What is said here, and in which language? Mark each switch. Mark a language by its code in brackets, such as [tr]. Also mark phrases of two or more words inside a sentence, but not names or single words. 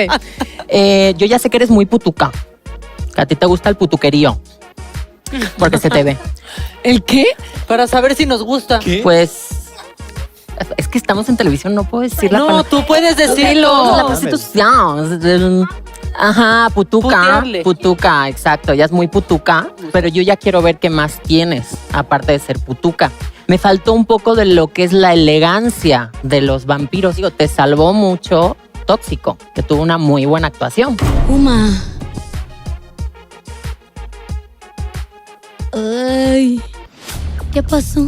[es] Yo ya sé que eres muy putuca. Que a ti te gusta el putuquerío. Porque se te ve. ¿El qué? Para saber si nos gusta. ¿Qué? Pues es que estamos en televisión, no puedo decir la palabra. No, tú puedes decirlo. La prostitución. Ajá, putuca. Putearle. Putuca, exacto. Ella es muy putuca, pero yo ya quiero ver qué más tienes, aparte de ser putuca. Me faltó un poco de lo que es la elegancia de los vampiros. Digo, te salvó mucho Tóxico, que tuvo una muy buena actuación. Uma. Ay, ¿qué pasó?